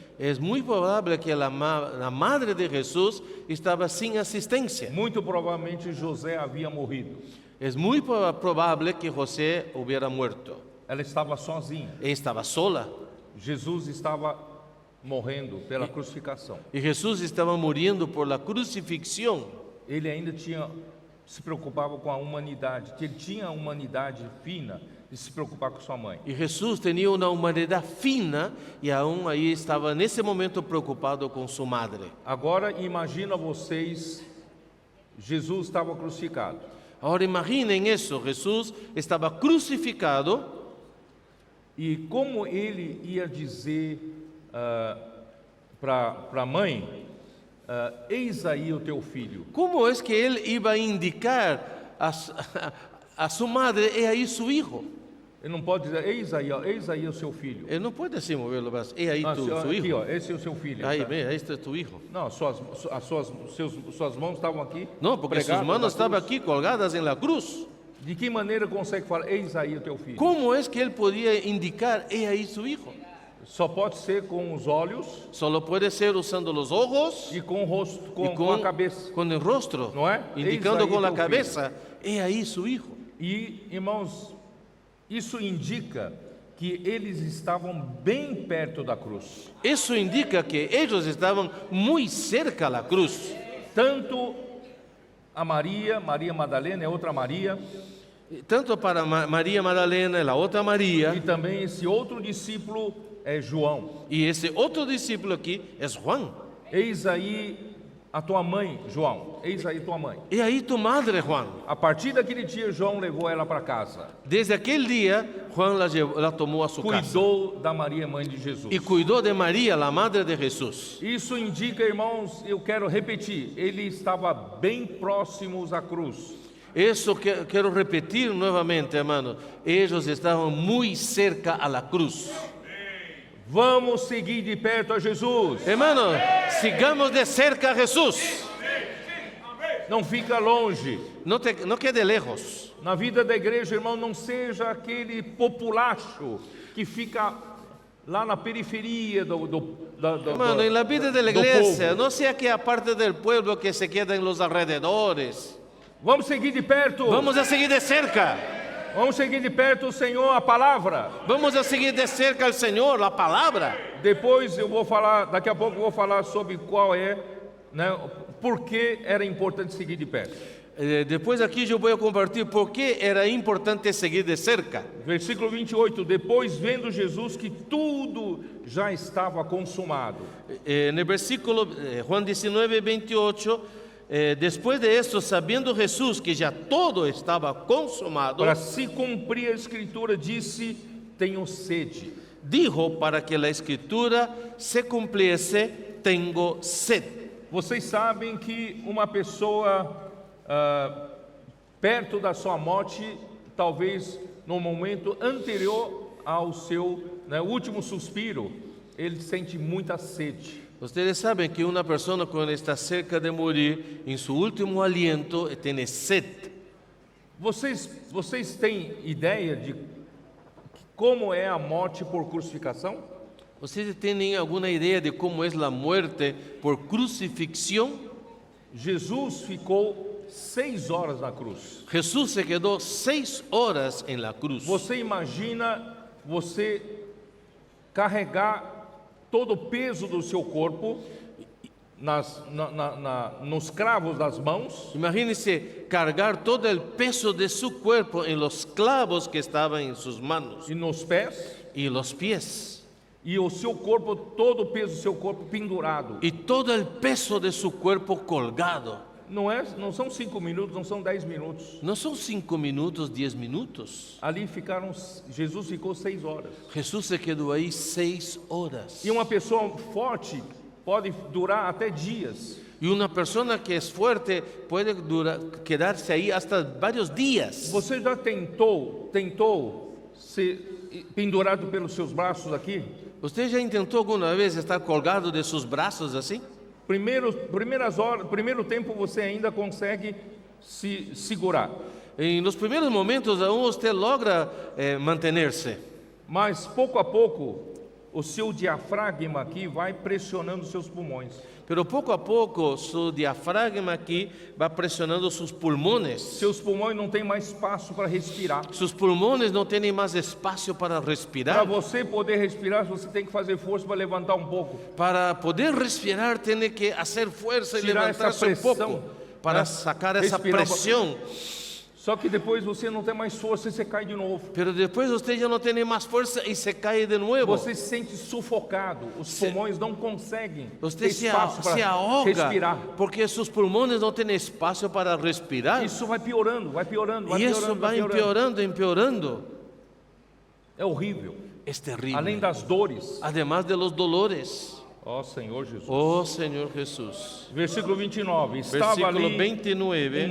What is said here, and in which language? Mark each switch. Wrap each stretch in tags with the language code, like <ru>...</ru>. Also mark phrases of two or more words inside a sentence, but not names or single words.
<es>Es muy probable que la madre de Jesús estaba sin asistencia.</es> <pt>Muito provavelmente, José havia morrido.</pt> <es>Es muy probable que José hubiera muerto.</es> <pt>Ela estava sozinha.</pt> <es>Estaba sola.</es> <pt>Jesus estava morrendo pela crucificação.</pt> <es>Y Jesús estaba muriendo por la crucifixión.</es> <pt>Ele ainda se preocupava com a humanidade, que ele tinha a humanidade fina de se preocupar com sua mãe.</pt> <es>Y Jesús tenía una humanidad fina y aún ahí estaba en ese momento preocupado con su madre.</es> <pt>Agora imagina vocês, Jesus estava crucificado.</pt> <es>Ahora imaginen eso, Jesús estaba crucificado</es> <pt>E como ele ia dizer para a mãe, eis aí o teu filho.</pt> <es>¿Cómo es que él iba a indicar a su madre, he ahí su hijo?</es> <pt>Ele não pode dizer, eis aí o seu filho.</pt> <es>Él no puede así mover los brazos, he ahí su</es> <pt>Aqui,</pt> <es>hijo.</es> <pt>ó, esse é o seu filho.</pt> <es>Ahí,</es> <pt>Tá?</pt> <es>ve, ahí está tu hijo.</es> <pt>Não, suas mãos estavam aqui.</pt> <es>No, porque sus</es> <pt>pregadas</pt> <es>manos</es> <pt>na</pt> <es>estaban</es> <pt>cruz.</pt> <es>aquí colgadas en la cruz.</es> <pt>De que maneira consegue falar, eis aí o teu filho?</pt> <es>¿Cómo es que él podía indicar, he ahí su hijo?</es> <pt>Só pode ser com os olhos</pt> <es>Solo puede ser usando los ojos</es> <pt>e com o rosto,</pt> <es>y</es> <pt>com a cabeça.</pt> <es>con el rostro, No es? indicando</es> <pt>Eis ahí</pt> <es>con la</es> <pt>tu</pt> <es>cabeza, he ahí su hijo.</es> <pt>E, irmãos, isso indica que eles estavam bem perto da cruz.</pt> <es>Eso indica que ellos estaban muy cerca a la cruz.</es> <pt>Tanto a Maria Madalena, é outra Maria,</pt> <es>Tanto para María Magdalena, la otra</es> <pt>e</pt> <es>María,</es> <pt>também esse outro discípulo é João.</pt> <es>y ese otro discípulo aquí es Juan.</es> <pt>Eis aí a tua mãe, João. Eis aí tua mãe.</pt> <es>He ahí tu madre, Juan.</es> <pt>A partir daquele dia, João levou ela para casa.</pt> <es>Desde aquel día, Juan la tomó a su casa</es> <pt>Cuidou da Maria, mãe de Jesus.</pt> <es>y cuidó de María, la madre de Jesús.</es> <pt>Isso indica, irmãos, eu quero repetir, ele estava bem próximos à cruz.</pt> <es>Eso que quiero repetir nuevamente, hermano. Ellos estaban muy cerca a la cruz.</es> <pt>Vamos seguir de perto a Jesus.</pt> <es>Hermano, sigamos de cerca a Jesús.</es> <pt>Não fica longe.</pt> <es>No quede lejos.</es> <pt>Na vida da igreja, irmão, não seja aquele populacho que fica lá na periferia</pt> <es>Hermano, en la vida de la</es> <pt>do</pt> <es>iglesia,</es> <pt>povo.</pt> <es>no sea que aparte del pueblo que se queda en los alrededores.</es> <pt>Vamos seguir de perto.</pt> <es>Vamos a seguir de cerca.</es> <pt>Vamos seguir de perto o Senhor, a palavra.</pt> <es>Vamos a seguir de cerca al Señor, la palabra.</es> <pt>Depois eu vou falar, daqui a pouco eu vou falar sobre qual é, né, por que era importante seguir de perto.</pt> <es>Después aquí yo voy a compartir por qué era importante seguir de cerca.</es> <pt>Versículo 28, depois vendo Jesus que tudo já estava consumado.</pt> <es>En el versículo Juan 19, 28, después de esto, sabiendo Jesús que ya todo estaba consumado,</es> <pt>Para se cumprir a escritura, disse, tenho sede.</pt> <es>dijo para que la escritura se cumpliese, tengo sed.</es> <pt>Vocês sabem que uma pessoa perto da sua morte, talvez no momento anterior ao seu, né, último suspiro, ele sente muita sede.</pt> <es>Ustedes saben que una persona cuando está cerca de morir, en su último aliento, tiene sed.</es> <pt>Vocês têm ideia de como é a morte por crucificação?</pt> <es>¿Ustedes tienen alguna idea de cómo es la muerte por crucifixión?</es> <pt>Jesus ficou 6 horas na cruz.</pt> <es>Jesús se quedó 6 horas en la cruz.</es> <pt>Você imagina você carregar todo o peso do seu corpo nos cravos das mãos,</pt> <es>Imagínese cargar todo el peso de su cuerpo en los clavos que estaban en sus manos</es> <pt>e nos pés,</pt> <es>y los pies.</es> <pt>e o seu corpo, todo o peso do seu corpo pendurado.</pt> <es>Y todo el peso de su cuerpo colgado.</es> <pt>Não são 5 minutos, não são 10 minutos.</pt> <es>No son 5 minutos, 10 minutos.</es> <pt>Ali Jesus ficou 6 horas.</pt> <es>Jesús se quedó ahí 6 horas.</es> <pt>E uma pessoa forte pode durar até dias.</pt> <es>Y una persona que es fuerte puede quedarse ahí hasta varios días.</es> <pt>Você já tentou ser pendurado pelos seus braços aqui?</pt> <es>¿Usted ya intentó alguna vez estar colgado de sus brazos así?</es> <pt>Primeiro tempo você ainda consegue se segurar.</pt> <es>En los primeros momentos aún usted logra mantenerse.</es> <pt>Mas pouco a pouco o seu diafragma aqui vai pressionando seus pulmões.</pt> <es>Pero poco a poco su diafragma aquí va presionando sus pulmones.</es> <pt>Seus pulmões não têm mais espaço para respirar.</pt> <es>Sus pulmones no tienen más espacio para</es> <pt>Para</pt> <es>respirar.</es> <pt>você poder respirar, você tem que fazer força para levantar um pouco.</pt> <es>Para poder respirar tiene que hacer fuerza y Tirar esa levantarse un poco presión,</es> <pt>para</pt> <es>¿no? sacar esa</es> <pt>Respirar.</pt> <es>presión.</es> <pt>Só que depois você não tem mais força e você cai de novo.</pt> <es>Pero después usted ya no tiene más fuerza y se cae de nuevo.</es> <pt>Você se sente sufocado, os pulmões não conseguem ter</pt> <es>Usted</es> <pt>espaço</pt> <es>se</es> <pt>para</pt> <es>ahoga</es> <pt>respirar.</pt> <es>porque sus pulmones no tienen espacio para respirar.</es> <pt>Isso vai piorando, vai piorando, vai</pt> <es>Y eso</es> <pt>piorando,</pt> <es>va</es> <pt>vai piorando.</pt> <es>empeorando.</es> <pt>É horrível.</pt> <es>Es terrible.</es> <pt>Além das dores.</pt> <es>Además de los dolores.</es> <pt>Ó Senhor Jesus.</pt> <es>Oh Señor Jesús.</es> <pt>Versículo 29. Estava</pt> <es>Versículo</es> <pt>ali</pt> <es>29.</es>